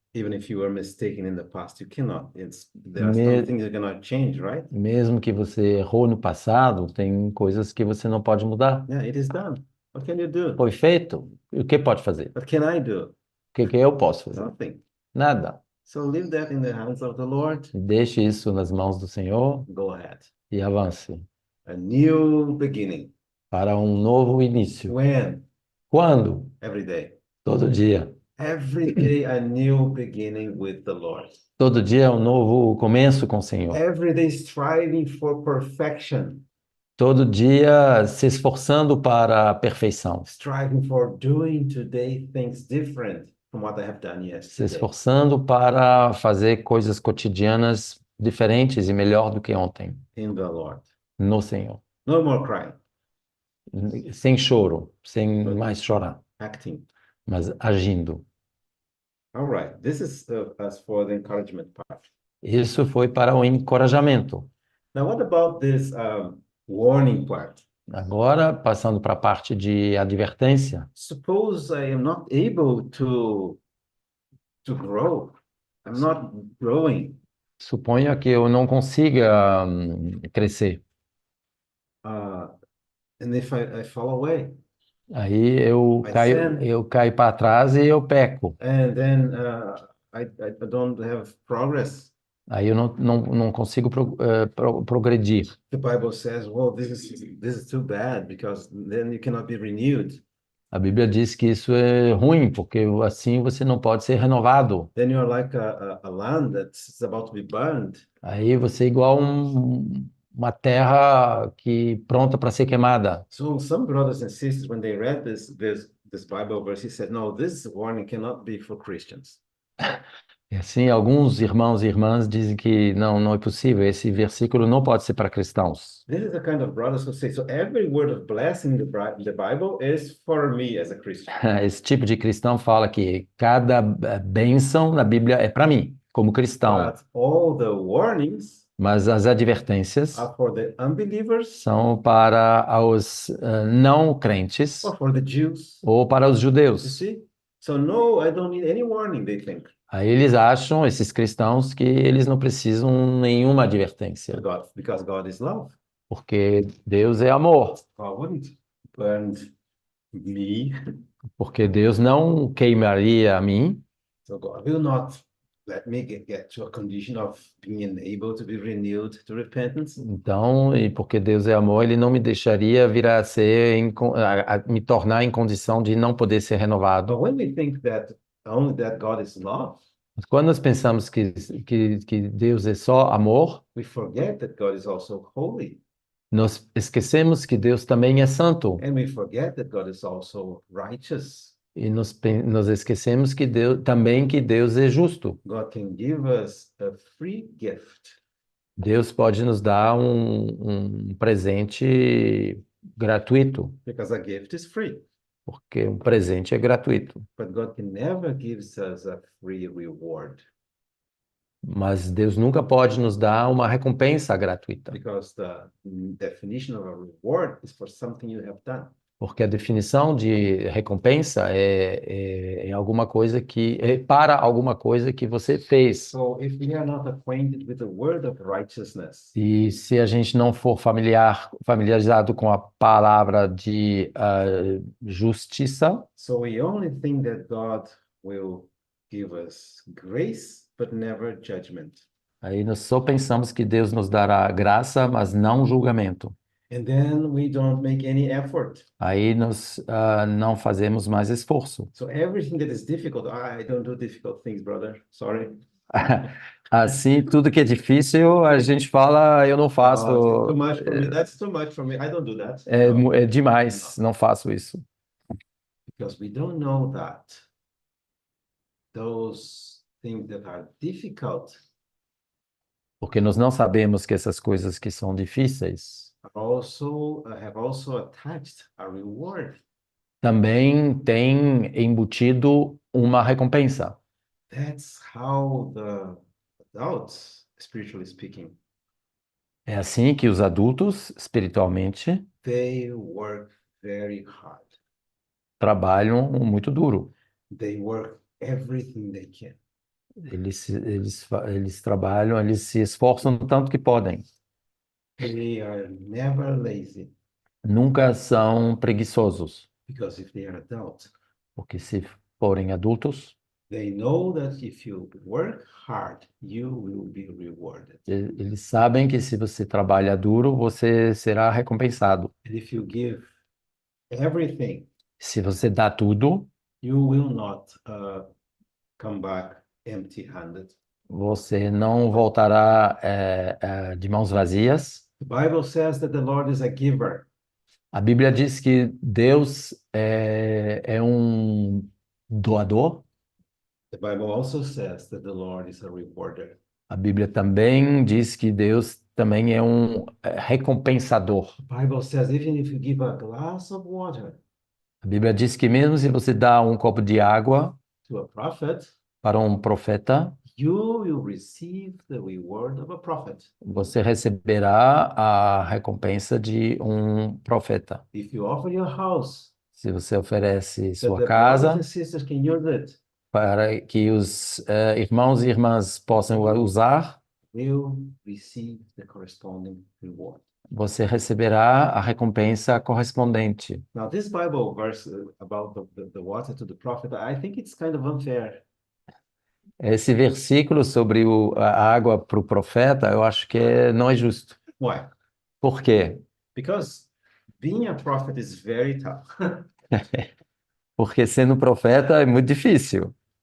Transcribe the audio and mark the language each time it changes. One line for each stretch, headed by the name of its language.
English: Even if you were mistaken in the past, you cannot. There are some Me- things you cannot change, right?
Portuguese: Mesmo que você errou no passado, tem coisas que você não pode mudar.
English: Yeah, it is done. What can you do?
Portuguese: Foi feito, o que pode fazer?
English: What can I do?
Portuguese: O que eu posso fazer?
English: Nothing.
Portuguese: Nada.
English: So leave that in the hands of the Lord.
Portuguese: Deixe isso nas mãos do Senhor
English: Go ahead.
Portuguese: e avance
English: A new beginning.
Portuguese: para um novo início.
English: When?
Portuguese: Quando?
English: Every day.
Portuguese: Todo dia.
English: Every day a new beginning with the Lord.
Portuguese: Todo dia é um novo começo com o Senhor.
English: Every day striving for perfection.
Portuguese: Todo dia se esforçando para a perfeição.
English: Striving for doing today things different from what I have done
Portuguese: Se
English: yesterday.
Portuguese: esforçando para fazer coisas cotidianas diferentes e melhor do que ontem,
English: In the Lord.
Portuguese: no Senhor.
English: No more crying,
Portuguese: Sem choro, sem mais chorar,
English: acting.
Portuguese: mas agindo.
English: All right. This is as for the encouragement part.
Portuguese: Isso foi para o encorajamento.
English: Now, what about this warning part?
Portuguese: Agora, passando para a parte de advertência.
English: Suppose I am not able to grow. I'm not growing.
Portuguese: Suponha que eu não consiga crescer.
English: And if I fall away,
Portuguese: Aí Mas eu caio para trás e eu peco.
English: and then I don't have progress.
Portuguese: Aí eu não consigo progredir.
English: The Bible says, well, this is too bad because then you cannot be renewed.
Portuguese: A Bíblia diz que isso é ruim, porque assim você não pode ser renovado.
English: Then you're like a land that's about to be burned.
Portuguese: Aí você é igual uma terra que pronta para ser queimada.
English: So some brothers and sisters, when they read this Bible verse, he said, no, this warning cannot be for Christians.
Portuguese: E assim, alguns irmãos e irmãs dizem que não é possível, esse versículo não pode ser para cristãos.
English: This is the kind of brothers who say, so every word of blessing in the Bible is for me as a Christian.
Portuguese: Esse tipo de cristão fala que cada bênção na Bíblia é para mim, como cristão,
English: But all the warnings
Portuguese: mas as advertências
English: are for the unbelievers
Portuguese: são para os não crentes
English: or for the Jews.
Portuguese: ou para os
English: You
Portuguese: judeus.
English: see? So no, I don't need any warning, they think.
Portuguese: Aí eles acham, esses cristãos, que eles não precisam nenhuma advertência,
English: Because God is love.
Portuguese: porque Deus é amor,
English: God wouldn't burn me.
Portuguese: porque Deus não queimaria a mim,
English: So God will not let me get to a condition of being able to be renewed to repentance.
Portuguese: então, e porque Deus é amor, Ele não me deixaria vir a ser, me tornar em condição de não poder ser renovado.
English: But when we think that only that God is love,
Portuguese: Mas quando nós pensamos que Deus é só amor,
English: we forget that God is also holy.
Portuguese: nós esquecemos que Deus também é santo.
English: And we forget that God is also righteous.
Portuguese: E nós esquecemos que Deus é justo.
English: God can give us a free gift.
Portuguese: Deus pode nos dar um presente gratuito,
English: Because a gift is free.
Portuguese: porque um presente é gratuito.
English: But God can never give us a free reward.
Portuguese: Mas Deus nunca pode nos dar uma recompensa gratuita,
English: Because the definition of a reward is for something you have done.
Portuguese: porque a definição de recompensa é alguma coisa é para alguma coisa que você fez.
English: So if we are not acquainted with the word of righteousness,
Portuguese: E se a gente não for familiarizado com a palavra de justiça,
English: so we only think that God will give us grace, but never judgment.
Portuguese: aí nós só pensamos que Deus nos dará graça, mas não julgamento.
English: And then we don't make any effort.
Portuguese: Aí nós não fazemos mais esforço.
English: So everything that is difficult, I don't do difficult things, brother. Sorry.
Portuguese: Assim, tudo que é difícil, a gente fala, eu não faço.
English: Too much for me. That's too much for me. I don't do that.
Portuguese: É,
English: No.
Portuguese: é demais, não faço isso.
English: Because we don't know that those things that are difficult
Portuguese: Porque nós não sabemos que essas coisas que são difíceis
English: have also attached a reward.
Portuguese: também têm embutido uma recompensa.
English: That's how the adults, spiritually speaking,
Portuguese: É assim que os adultos, espiritualmente,
English: they work very hard.
Portuguese: trabalham muito duro.
English: They work everything they can.
Portuguese: Eles trabalham, eles se esforçam tanto que podem.
English: They are never lazy
Portuguese: Nunca são preguiçosos,
English: because if they are adults,
Portuguese: porque se forem adultos,
English: they know that if you work hard, you will be rewarded.
Portuguese: eles sabem que se você trabalha duro, você será recompensado.
English: And if you give everything,
Portuguese: Se você dá tudo,
English: you will not come back empty-handed.
Portuguese: você não voltará de mãos vazias.
English: The Bible says that the Lord is a giver.
Portuguese: A Bíblia diz que Deus é um doador.
English: The Bible also says that the Lord is a rewarder.
Portuguese: A Bíblia também diz que Deus também é um recompensador.
English: The Bible says even if you give a glass of water
Portuguese: A Bíblia diz que mesmo se você dá um copo de água
English: to a prophet,
Portuguese: para um profeta,
English: you will receive the reward of a prophet.
Portuguese: você receberá a recompensa de um profeta.
English: If you offer your house,
Portuguese: Se você oferece
English: that
Portuguese: sua
English: the
Portuguese: casa
English: brothers and sisters can use it,
Portuguese: para que os irmãos e irmãs possam usar,
English: will receive the corresponding reward.
Portuguese: você receberá a recompensa correspondente.
English: Now, this Bible verse about the water to the prophet, I think it's kind of unfair.
Portuguese: Esse versículo sobre a água para o profeta, eu acho que não é justo.
English: Why?
Portuguese: Por quê?
English: Because being a prophet is very tough.
Portuguese: Porque sendo profeta é muito difícil.